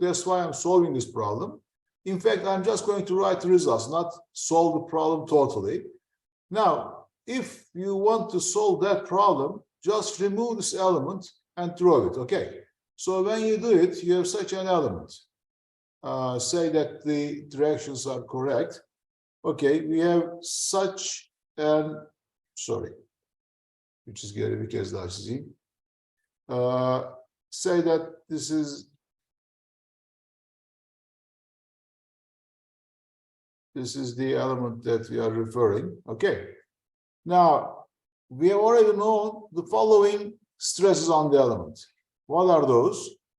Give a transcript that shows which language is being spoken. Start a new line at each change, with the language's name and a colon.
English: That's why I'm solving this problem. In fact, I'm just going to write the results, not solve the problem totally. Now, if you want to solve that problem, just remove this element and throw it, okay? So when you do it, you have such an element. Say that the directions are correct. Okay, we have such an, sorry, which is
Turkish: geri bir kez daha çizeyim.
English: Say that this is the element that we are referring. Okay. Now, we have already known the following stresses on the element. What are those?